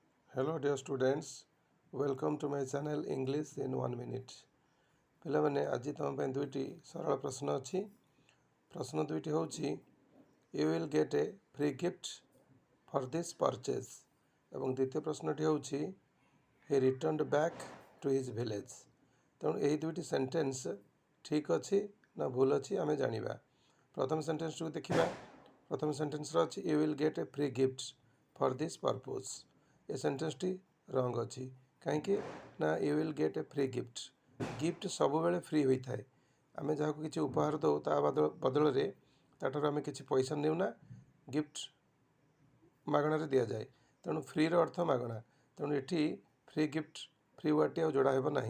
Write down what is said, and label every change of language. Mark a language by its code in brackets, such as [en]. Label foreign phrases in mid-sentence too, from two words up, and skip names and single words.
[en] Hello dear students, welcome to my channel English in 1 minute. [or] ପିଲାମାନେ ଆଜି ତୁମ ପାଇଁ ଦୁଇଟି ସରଳ ପ୍ରଶ୍ନ ଅଛି। ପ୍ରଶ୍ନ ଦୁଇଟି ହେଉଛି [en] you will get a free gift for this purchase [or] ଏବଂ ଦ୍ୱିତୀୟ ପ୍ରଶ୍ନଟି ହେଉଛି [en] he returned back to his village। [or] ତେଣୁ ଏହି ଦୁଇଟି ସେଣ୍ଟେନ୍ସ ଠିକ୍ ଅଛି ନା ଭୁଲ ଅଛି ଆମେ ଜାଣିବା। ପ୍ରଥମ ସେଣ୍ଟେନ୍ସଟିକୁ ଦେଖିବା। ପ୍ରଥମ ସେଣ୍ଟେନ୍ସର ଅଛି [en] you will get a free gift for this purpose। [or] ଏ ସେଣ୍ଟେନ୍ସଟି ରଙ୍ଗ ଅଛି କାହିଁକି ନା [en] you will get a free gift [or] ସବୁବେଳେ ଫ୍ରି ହୋଇଥାଏ। ଆମେ ଯାହାକୁ କିଛି ଉପହାର ଦେଉ ତା ବଦଳରେ ତାଠାରୁ ଆମେ କିଛି ପଇସା ନେଉନା, ଗିଫ୍ଟ ମାଗଣାରେ ଦିଆଯାଏ। ତେଣୁ ଫ୍ରିର ଅର୍ଥ ମାଗଣା। ତେଣୁ ଏଠି ଫ୍ରି ୱାର୍ଡ଼ଟି ଆଉ ଯୋଡ଼ା ହେବ ନାହିଁ।